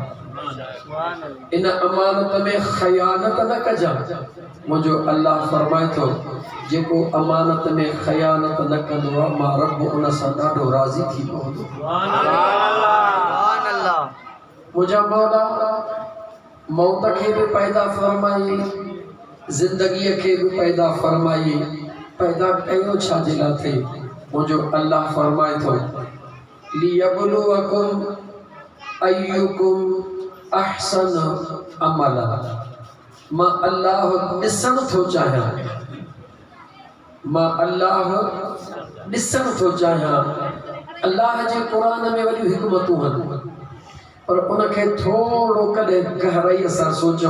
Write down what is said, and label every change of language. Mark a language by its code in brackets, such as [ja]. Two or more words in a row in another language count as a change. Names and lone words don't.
[sd] इन अमानत में खयानत न कजा। मुझो अल्लाह फरमाए थो जेको अमानत में खयानत न कंदो आहे मां रब उन सां ॾाढो राज़ी थी पवंदो। मुझा मौला मौत खे भी पैदा फरमाई, जिंदगी के भी पैदा फरमाई। पैदा कयो छा जे लाइ थे? मुझो अल्लाह फरमाए थो [ar] ليبلوكم أيكم أحسن عملا. [sd] मां अल्लाह ॾिसण थो चाहियां, मां अल्लाह ॾिसण थो चाहियां। अल्लाह जे क़ुरान में वॾियूं हिकमतूं आहिनि पर उनखे थोड़ो कॾहिं गहराईअ सां सोचूं।